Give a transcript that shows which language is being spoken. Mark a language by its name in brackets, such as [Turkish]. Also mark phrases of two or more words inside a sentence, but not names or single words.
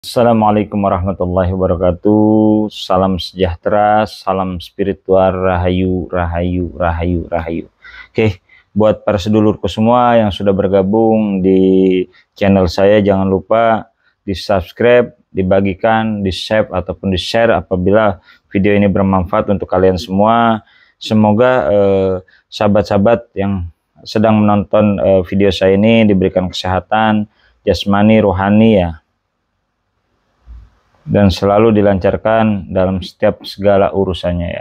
[Arabic] السلام عليكم ورحمة الله وبركاته. [Indonesian] Salam sejahtera, salam spiritual, rahayu, rahayu, rahayu, rahayu. Oke, buat para sedulurku semua yang sudah bergabung di channel saya, jangan lupa di subscribe, dibagikan, di save ataupun di share apabila video ini bermanfaat untuk kalian semua. Semoga sahabat-sahabat yang sedang menonton video saya ini diberikan kesehatan jasmani, rohani ya, dan selalu dilancarkan dalam setiap segala urusannya ya.